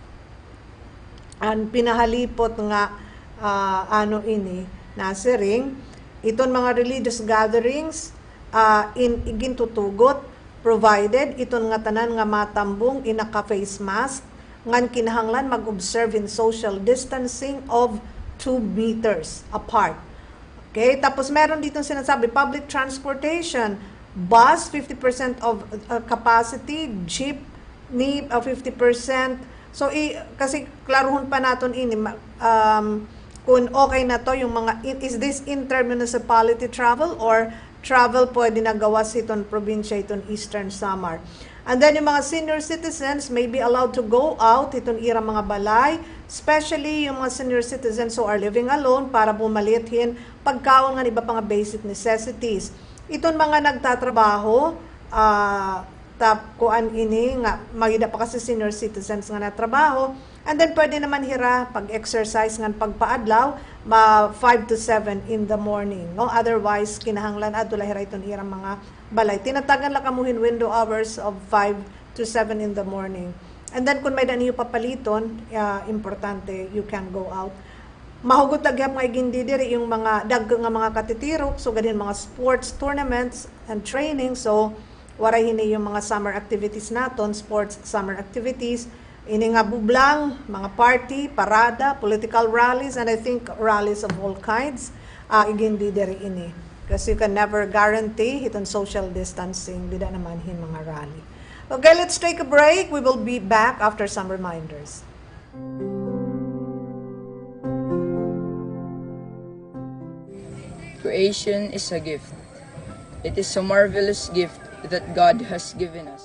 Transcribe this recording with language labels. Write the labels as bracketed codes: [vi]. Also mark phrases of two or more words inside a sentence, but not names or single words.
[war] Pinahalipot nga ano ini nasiring iton mga [en] religious gatherings [war] gintutugot provided iton nga tanan nga matambong in naka-face mask ngan kinahanglan mag-observe [en] in social distancing of 2 meters apart. [tl] Okay? Tapos meron dito sinasabi, [en] public transportation, bus, 50% of capacity, jeepney, 50%. [war] So, kasi klaruhon pa naton ini, kung okay na to, [tl] yung mga, [en] is this intermunicipality travel or travel [war] pwede nagawa sa itong probinsya, itong Eastern Samar. [en] And then [tl] yung mga [en] senior citizens may be allowed to go out, [war] itong irang mga balay, especially yung mga [en] senior citizens who are living alone [war] para bumalithin pagkaon ng iba pang basic necessities. Itong mga nagtatrabaho, kuan ini nga magida pa kasi [en] senior citizens [war] nga natrabaho, [en] and then [war] pwede naman hira pag-exercise nga pagpaadlaw [en] 5 to 7 in the morning, no? [war] Otherwise kinahanglan adula hira iton irang mga balay. Tinatagan lang kamuhin [en] window hours of 5 to 7 in the morning. And then [war] kung may daniyo papaliton, [en] importante you can go out. [war] Mahugot lagyap nga igindi diri yung mga daggang nga mga katitirok, so ganin mga [en] sports tournaments and training. [war] So waray hini yung mga [en] summer activities [war] naton, [en] sports summer activities. [war] Ini nga bublang, mga party, parada, [en] political rallies, and I think rallies of all kinds, [war] igindi diri ini. Kasi [en] you can never guarantee [war] itong [en] social distancing, [war] bida naman hin mga rally. [en] Okay, let's take a break. We will be back after some reminders. Creation is a gift. It is a marvelous gift that God has given us.